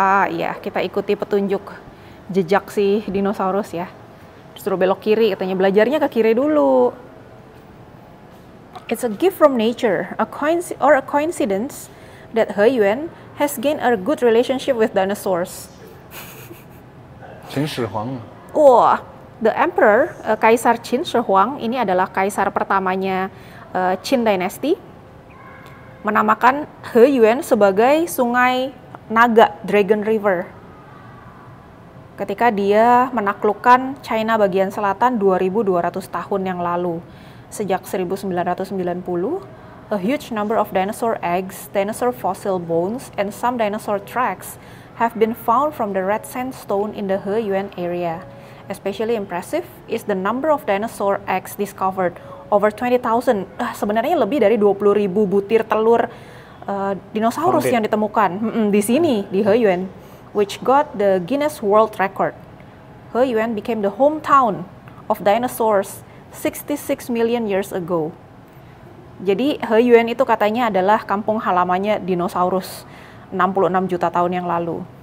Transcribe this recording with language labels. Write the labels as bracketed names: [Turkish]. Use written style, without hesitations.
[Indonesian] Iya, kita ikuti petunjuk jejak si dinosaurus ya. Disuruh belok kiri, katanya belajarnya ke kiri dulu. [English] It's a gift from nature, a coincidence that Heyuan has gained a good relationship with dinosaurs. [Chinese] 秦始皇. [Indonesian] Wah, [English] the emperor, [Indonesian] Kaisar Qin Shi Huang, ini adalah kaisar pertamanya Qin Dynasty, menamakan Heyuan sebagai sungai naga, Dragon River. Ketika dia menaklukkan China bagian selatan 2.200 tahun yang lalu. Sejak 1990, [English] a huge number of dinosaur eggs, dinosaur fossil bones, and some dinosaur tracks have been found from the red sandstone in the Heyuan area. Especially impressive is the number of dinosaur eggs discovered, over 20,000. [Indonesian] Sebenarnya lebih dari 20.000 butir telur dinosaurus yang ditemukan di sini, di Heyuan, [English] which got the Guinness World Record. Heyuan became the hometown of dinosaurs 66 million years ago. [Indonesian] Jadi Heyuan itu katanya adalah kampung halamannya dinosaurus 66 juta tahun yang lalu.